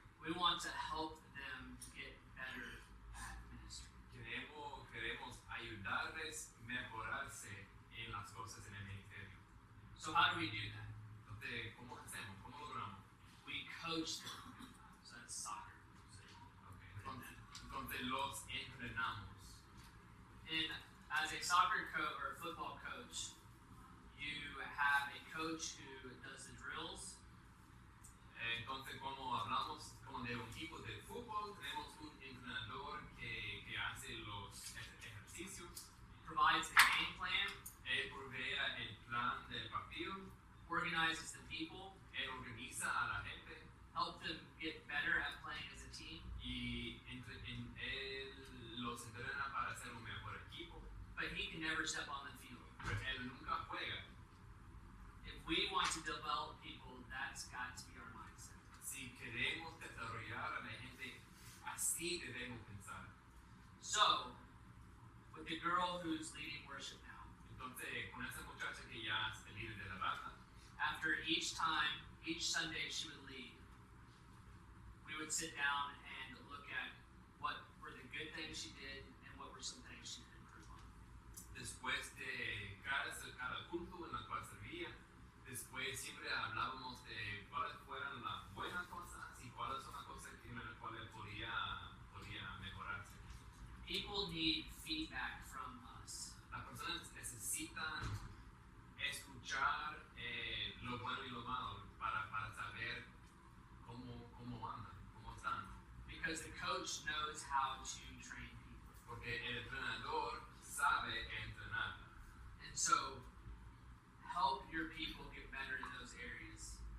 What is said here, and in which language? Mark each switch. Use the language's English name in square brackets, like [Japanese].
[English] We want to help them get better at ministry. [Spanish] Queremos ayudarles a mejorarse en las cosas en el ministerio. [English] So how do we do that? [Spanish] Entonces, ¿cómo hacemos? ¿Cómo logramos? [English] We coach them. So that's soccer. Okay. [Spanish] Entonces los entrenamos. [English] And as a soccer coach or football coach, you have a coach who does the drills. [Spanish] Entonces, como hablamos como de un equipo de fútbol, tenemos un entrenador que hace los ejercicios, [English] provides the game plan, [Spanish] él provee el plan del partido, [English] organizes the people, [Spanish] él organiza a la gente, [English] help them get better at playing as a team. [Spanish] Y él los entrena para ser un mejor equipo. [English] But he can never step on the field. [Spanish] Pero él nunca juega. [English] If we want to develop people, that's got to be our mindset. [Spanish] Si queremos desarrollar a la gente, así debemos pensar. [English] So, with the girl who's leading worship now, [Spanish] Entonces, con esa muchacha que ya es el líder de la banda, [English] after each Sunday she would lead, we would sit down and look at what were the good things she did and what were some things she could improve on. [Spanish] después de cada culto en la cual servía, después siempre hablábamos de cuáles fueran las buenas cosas y cuáles son las cosas en las cuales podía mejorarse. [English] People need feedback from us. [Spanish] Las personas necesitan escuchar lo bueno y lo malo para saber cómo andan, cómo están. [English] Because the coach knows how to train people. [Spanish] Porque el entrenador sabe entrenar. [English] And so, help your people get better in those areas.